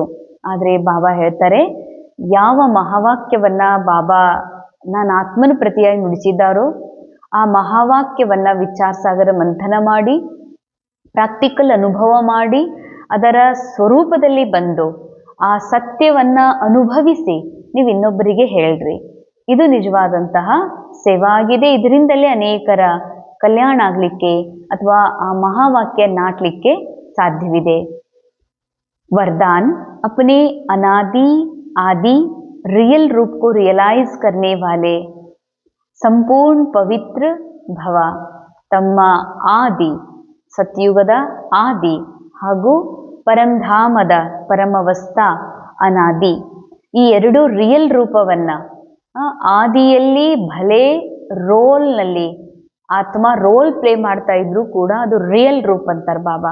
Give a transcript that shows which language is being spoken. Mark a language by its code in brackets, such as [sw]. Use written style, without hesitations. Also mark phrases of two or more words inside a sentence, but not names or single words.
[kn] ಆದರೆ ಬಾಬಾ ಹೇಳ್ತಾರೆ ಯಾವ ಮಹಾವಾಕ್ಯವನ್ನ ಬಾಬಾ ನಾನು ಆತ್ಮನ ಪ್ರತಿಯಾಗಿ ನುಡಿಸಿದ್ದಾರೋ ಆ ಮಹಾವಾಕ್ಯವನ್ನ ವಿಚಾರ ಸಾಗರ ಮಂಥನ ಮಾಡಿ ಪ್ರಾಕ್ಟಿಕಲ್ ಅನುಭವ ಮಾಡಿ ಅದರ ಸ್ವರೂಪದಲ್ಲಿ ಬಂದು ಆ ಸತ್ಯವನ್ನ ಅನುಭವಿಸಿ ನೀವು ಇನ್ನೊಬ್ಬರಿಗೆ ಹೇಳ್ರಿ. ಇದು ನಿಜವಾದಂತಹ ಸೇವಾ ಆಗಿದೆ. ಇದರಿಂದಲೇ ಅನೇಕರ ಕಲ್ಯಾಣ ಆಗ್ಲಿಕ್ಕೆ ಅಥವಾ ಆ ಮಹಾವಾಕ್ಯ ನಾಟ್ಲಿಕ್ಕೆ ಸಾಧ್ಯವಿದೆ. ವರದಾನ್, [hi] अपने अनादि आदि रियल रूप को रियलाइज करने वाले [kn] ಸಂಪೂರ್ಣ ಪವಿತ್ರ ಭವ. ತಮ್ಮ ಆದಿ ಸತ್ಯುಗದ ಆದಿ ಹಾಗೂ ಪರಂಧಾಮದ ಪರಮವಸ್ಥ ಅನಾದಿ ಈ ಎರಡು ರಿಯಲ್ ರೂಪವನ್ನ ಆದಿಯಲ್ಲಿ ಭಲೆ ರೋಲ್ನಲ್ಲಿ ಆತ್ಮ [en] role play [kn] ಮಾಡ್ತಾ ಇದ್ರು ಕೂಡ ಅದು ರಿಯಲ್ ರೂಪ್ ಅಂತಾರೆ ಬಾಬಾ.